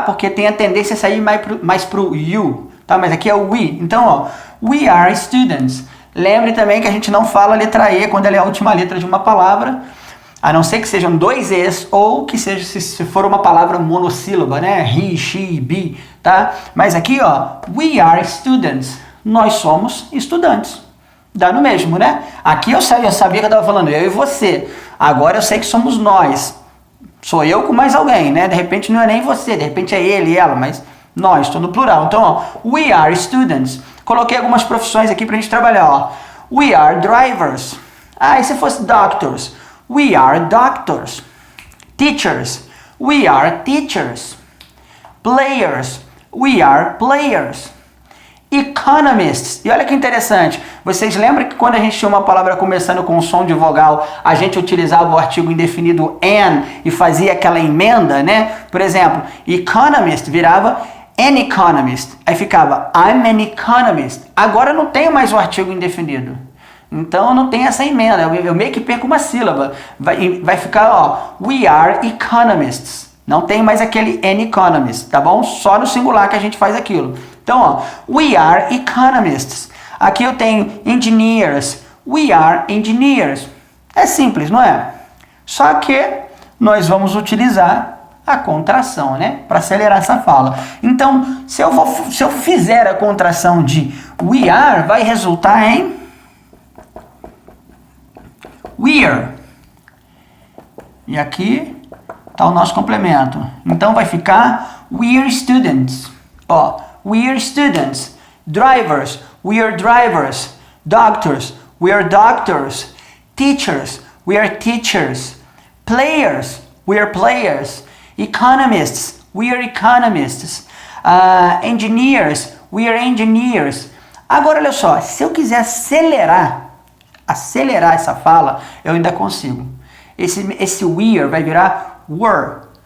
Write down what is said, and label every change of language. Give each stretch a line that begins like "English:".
Portuguese: Porque tem a tendência a sair mais pro you. Tá, mas aqui é o we. Então, ó,
English: we are students.
Portuguese: Lembre também que a gente não fala a letra E quando ela é a última letra de uma palavra, a não ser que sejam dois E's ou que seja se for uma palavra monossílaba, né? He, she, be, tá? Mas aqui, ó,
English: we are students.
Portuguese: Nós somos estudantes. Dá no mesmo, né? Aqui eu sabia que eu estava falando eu e você. Agora eu sei que somos nós. Sou eu com mais alguém, né? De repente não é nem você, de repente é ele, ela, mas nós, estou no plural. Então, ó,
English: we are students.
Portuguese: Coloquei algumas profissões aqui para a gente trabalhar, ó.
English: We are drivers. Ah,
Portuguese: e se fosse
English: doctors? We are doctors. Teachers. We are teachers. Players, we are players.
Portuguese: Economists, e olha que interessante, vocês lembram que quando a gente tinha uma palavra começando com um som de vogal, a gente utilizava o artigo indefinido an e fazia aquela emenda, né? Por exemplo, economist virava an economist, aí ficava
English: I'm an economist.
Portuguese: Agora não tem mais o artigo indefinido, então não tem essa emenda, eu meio que perco uma sílaba, vai ficar, ó,
English: we are economists.
Portuguese: Não tem mais aquele an economist, tá bom? Só no singular que a gente faz aquilo.
English: Então, ó, we are economists.
Portuguese: Aqui eu tenho engineers.
English: We are engineers.
Portuguese: É simples, não é? Só que nós vamos utilizar a contração, né? Para acelerar essa fala. Então, se eu fizer a contração de we are, vai resultar em we're. E aqui está o nosso complemento. Então vai ficar
English: we're students. Ó, we're students. Drivers, we're drivers. Doctors, we're doctors. Teachers, we're teachers. Players, we're players. Economists, we're economists. Engineers, we're engineers.
Portuguese: Agora olha só, se eu quiser acelerar essa fala, eu ainda consigo. Esse we're vai virar were.